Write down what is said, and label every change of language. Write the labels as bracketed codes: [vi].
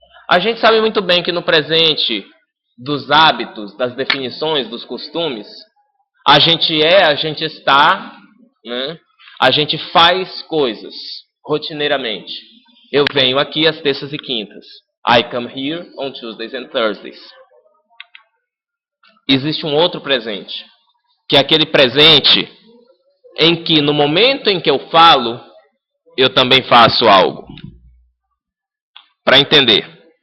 [pt] A gente sabe muito bem que no presente dos hábitos, das definições, dos costumes, a gente é, a gente está, né? A gente faz coisas rotineiramente. Eu venho aqui às terças e quintas. [en] I come here on Tuesdays and Thursdays. [pt] Existe um outro presente, que é aquele presente em que no momento em que eu falo, eu também faço algo. Para entender.